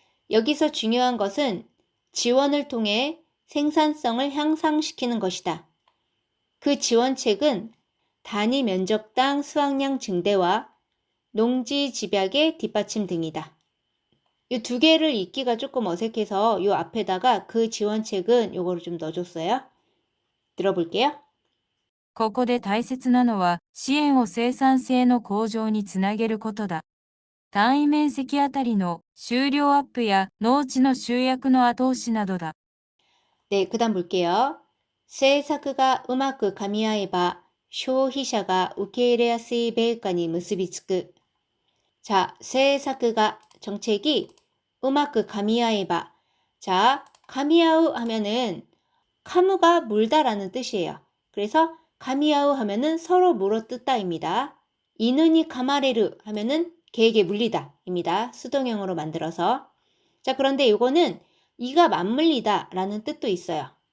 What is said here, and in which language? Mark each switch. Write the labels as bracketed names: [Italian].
[Korean] 여기서 중요한 것은 지원을 통해 생산성을 향상시키는 것이다. 그 지원책은 단위 면적당 수확량 증대와 농지 집약의 뒷받침 등이다. 이 두 개를 읽기가 조금 어색해서 이 앞에다가 그 지원책은 요거를 좀 넣어줬어요. 들어볼게요. [Japanese] ここで大切なのは支援を生産性の向上につなげることだ。単位面積あたりの収量アップや農地の集約の後押しなどだ。 [Korean] 네, 그 다음 볼게요. [Japanese] 政策がうまく噛み合えば消費者が受け入れやすい米価に結びつく. [Korean] 자, [Japanese] 政策が [Korean] 정책이 [Japanese] うまく噛み合えば. [Korean] 자, 가미아우 하면은 카무가 물다라는 뜻이에요. 그래서 가미아우 하면은 서로 물어뜯다입니다. 이는이 가마레르 하면은 개에게 물리다입니다. 수동형으로 만들어서. 자, 그런데 이거는 이가 맞물리다 라는 뜻도 있어요.